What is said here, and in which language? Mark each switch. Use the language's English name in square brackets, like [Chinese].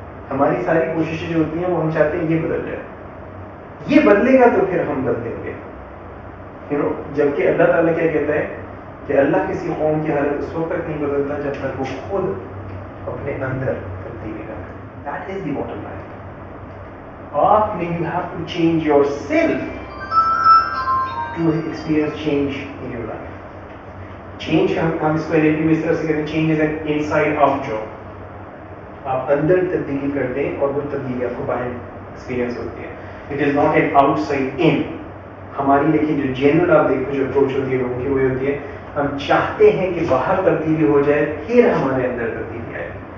[Urdu] ہماری ساری کوششیں جو ہوتی ہیں وہ ہم چاہتے ہیں یہ بدل جائے, یہ بدلے گا تو پھر ہم بدلیں گے. جبکہ اللہ تعالیٰ کیا کہتا ہے کہ اللہ کسی قوم کی حالت اس وقت تک نہیں بدلتا جب تک وہ خود اپنے اندر تبدیلی کرے. [English] That is the bottom line. [Urdu] آپ نے [English] you have to change yourself to experience change in your life. [Urdu] Change ہم اس کو NLP میں اس طرح سے کہتے ہیں, [English] change is an inside out job. [Urdu] آپ اندر تبدیلی کرتے ہیں اور وہ تبدیلی آپ کو باہر ایکسپیرینس ہوتی ہے. [English] It is not an outside in. [Urdu] ہماری لیکن جو جنرل آپ دیکھو جو اپروچ ہوتی ہے لوگوں کی وہ ہوتی ہے ہم چاہتے ہیں کہ باہر تبدیلی ہو جائے پھر ہمارے اندر تبدیلی آئے.